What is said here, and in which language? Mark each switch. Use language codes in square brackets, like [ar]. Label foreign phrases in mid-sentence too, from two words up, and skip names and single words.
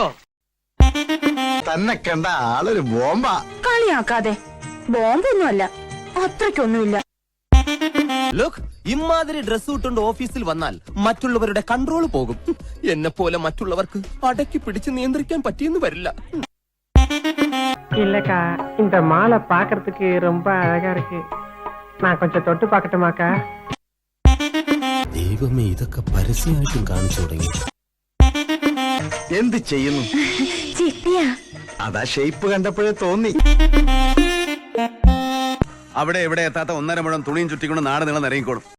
[ml] തന്നെ കണ്ട ആളൊരു ബോംബാ. കളിയാക്കാതെ. ബോംബൊന്നുമല്ല, അത്രയ്ക്കൊന്നുമില്ല. ലുക്ക്, ഇമാതിരി ഡ്രസ് ഇട്ടുകൊണ്ട് ഓഫീസിൽ വന്നാൽ മറ്റുള്ളവരുടെ കൺട്രോൾ പോകും. എന്നെ പോലെ മറ്റുള്ളവർക്ക് അടക്കി പിടിച്ച് നിയന്ത്രിക്കാൻ പറ്റിയെന്ന് വരില്ല. [ta] இல்லக்கா, இந்த மாலை பாக்குறதுக்கு ரொம்ப அழகா இருக்கு. நான் கொஞ்சம் தொட்டு பார்க்கட்டுமாக்கா? [ml] ദൈവമേ, ഇതൊക്കെ പരസ്യമായിട്ടും കാണിച്ചു തുടങ്ങി. എന്ത് ചെയ്യുന്നു? ചിട്ടിയാ? അതാ ഷേപ്പ് കണ്ടപ്പോഴേ തോന്നി. അവിടെ എവിടെ എത്താത്ത 1.5 മുഴം തുണിയും ചുറ്റിക്കൊണ്ട് നാട് നീളം നിറങ്ങിക്കോളും.